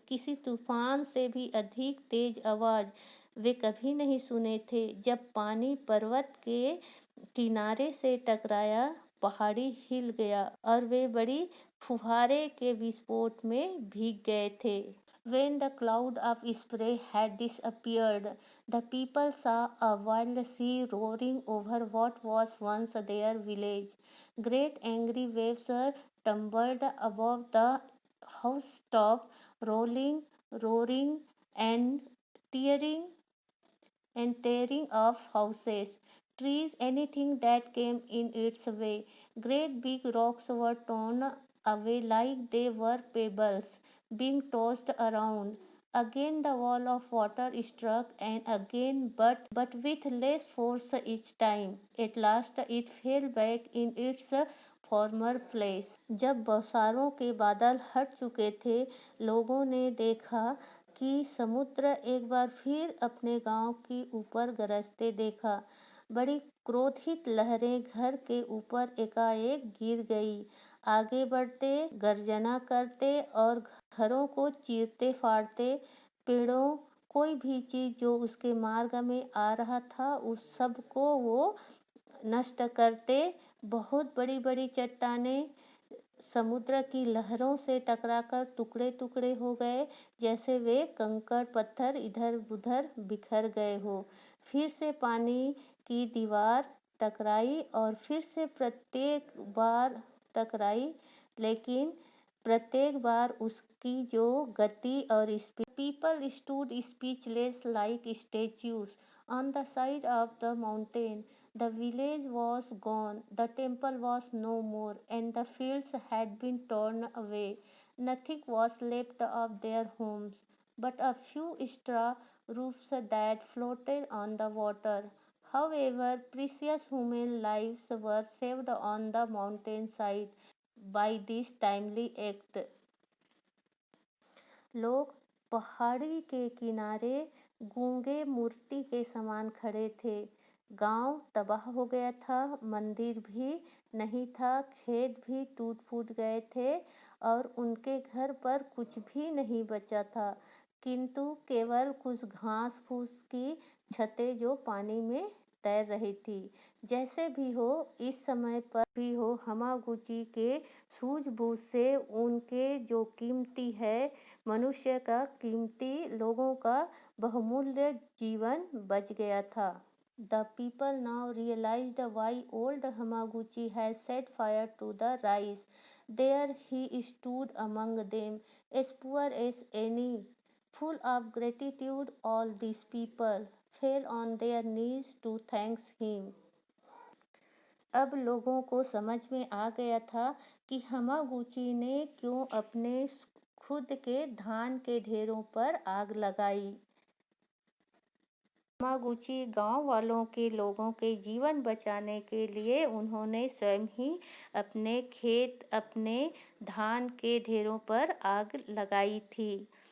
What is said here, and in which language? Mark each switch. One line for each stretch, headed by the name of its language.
Hindi: किसी तूफान से भी अधिक तेज आवाज़ वे कभी नहीं सुने थे। जब पानी पर्वत के किनारे से टकराया, पहाड़ी हिल गया और वे बड़ी फुहारे के विस्फोट में भीग गए थे।
English: When the cloud of spray had disappeared, the people saw a wild sea roaring over what was once their village. Great angry waves tumbled above the housetop, rolling, roaring, and tearing tearing off houses, trees, anything that came in its way. Great big rocks were torn away like they were pebbles being tossed around. Again the wall of water struck and again, but with less force each time. At last it fell back in its former place.
Hindi: जब बौछारों के बादल हट चुके थे, लोगों ने देखा कि समुद्र एक बार फिर अपने गांव के ऊपर गरजते देखा। बड़ी क्रोधित लहरें घर के ऊपर एकाएक गिर गई। आगे बढ़ते, गर्जना करते और घरों को चीरते फाड़ते, पेड़ों, कोई भी चीज जो उसके मार्ग में आ रहा था, उस सब को वो नष्ट करते। बहुत बड़ी बड़ी चट्टानें समुद्र की लहरों से टकराकर टुकड़े टुकड़े हो गए, जैसे वे कंकड़ पत्थर इधर उधर बिखर गए हो। फिर से पानी की दीवार टकराई और फिर से प्रत्येक बार टकराई, लेकिन प्रत्येक बार उसकी जो गति और speed.
English: People stood speechless like statues on the side of the mountain. The village was gone, the temple was no more, and the fields had been torn away. Nothing was left of their homes but a few straw roofs that floated on the water. However, precious human lives were saved on the mountainside by this timely act.
Hindi: लोग पहाड़ी के किनारे गूंगे मूर्ति के समान खड़े थे। गांव तबाह हो गया था, मंदिर भी नहीं था, खेत भी टूट फूट गए थे और उनके घर पर कुछ भी नहीं बचा था, किंतु केवल कुछ घास फूस की छतें जो पानी में तैर रही थी। जैसे भी हो, इस समय पर भी हो, हमागुची के सूझबूझ से उनके जो कीमती है, मनुष्य का कीमती, लोगों का बहुमूल्य जीवन बच गया था।
English: The people now realized why old Hamaguchi had set fire to the rice. There he stood among them, as poor as any. Full of gratitude, all these people fell on their knees to thank him.
Hindi: अब लोगों को समझ में आ गया था कि हमागुची ने क्यों अपने खुद के धान के ढेरों पर आग लगाई। हमागुची गांव वालों के लोगों के जीवन बचाने के लिए उन्होंने स्वयं ही अपने खेत, अपने धान के ढेरों पर आग लगाई थी।